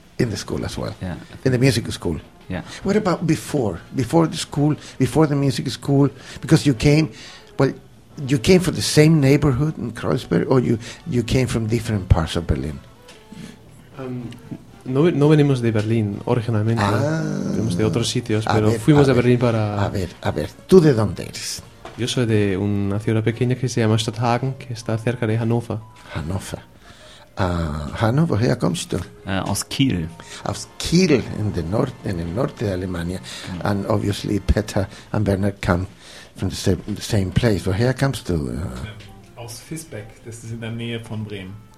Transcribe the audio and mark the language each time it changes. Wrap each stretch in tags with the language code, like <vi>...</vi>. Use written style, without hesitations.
<en>In the school as well. Yeah. In the music school. Yeah. What about before? Before the school, before the music school? Because you came from the same neighborhood in Kreuzberg, or you came from different parts of Berlin?</en> <es>No venimos de Berlín originalmente. Venimos de otros sitios, pero fuimos a Berlín para... A ver, ¿tú de dónde eres? Yo soy de una ciudad pequeña que se llama Stadthagen, que está cerca de Hannover.</es> <en>Hannover. Hanno,</en> <de>¿woher kommst du? Aus Kiel. Aus Kiel,</de> <es>in el norte de Alemania. Mm.</es> <en>And obviously Peter and Bernard come from the same place.</en> <de>Woher kommst du? Aus Fisbeck, das ist in der Nähe von Bremen.</de>